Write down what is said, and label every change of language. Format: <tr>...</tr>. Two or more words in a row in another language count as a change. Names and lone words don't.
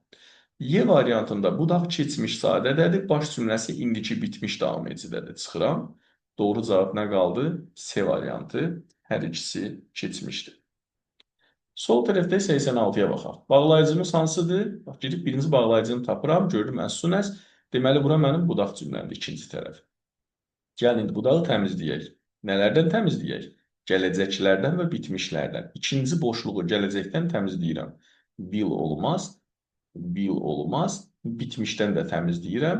<az>Y variantında budaq keçmiş sadədədir, baş cümləsi indiki bitmiş davam edicidir. Çıxıram. Doğru cavab nə qaldı? C variantı. Hər ikisi keçmişdir. Sol tərəfdə 86-ya baxaq. Bağlayıcımız hansıdır? Bax, gedib birinci bağlayıcını tapıram, gördüm</az> <en>as soon as.</en> <az>Deməli, bura mənim budaq cümləmdir, ikinci tərəf. Gəlin, indi budağı təmizləyək. Nələrdən təmizləyək? Gələcəklərdən və bitmişlərdən. İkinci boşluğu gələcəkdən təmizləyirəm. Will olmaz. Bitmişdən də təmizləyirəm.</az>